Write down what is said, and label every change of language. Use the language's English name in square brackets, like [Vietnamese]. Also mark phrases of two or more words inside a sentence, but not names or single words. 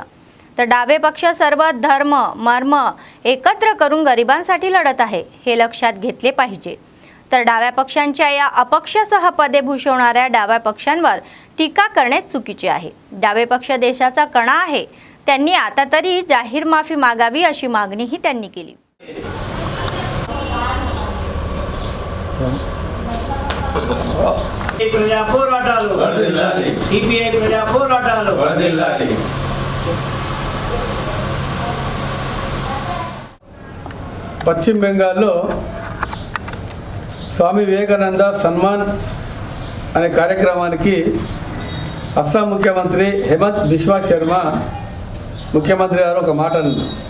[Marathi] तर डावे पक्ष सर्व धर्म मर्म एकत्र करून गरिबांसाठी लढत आहे, हे लक्षात घेतले पाहिजे. तर डाव्या पक्षांच्या या अपक्षसह पदे भूषवणाऱ्या डाव्या पक्षांवर टीका करणे चुकीचे आहे. डावे पक्ष देशाचा कणा आहे. त्यांनी आता तरी जाहीर माफी मागावी अशी मागणीही त्यांनी केली. [Telugu] ప్రజా పోరాటాలు సిపిఐ ప్రజా పోరాటాలు పశ్చిమ బెంగాల్లో స్వామి వివేకానంద సన్మాన్ అనే కార్యక్రమానికి అస్సాం ముఖ్యమంత్రి హేమంత్ బిశ్వా శర్మ ముఖ్యమంత్రి గారు ఒక మాట అన్నారు.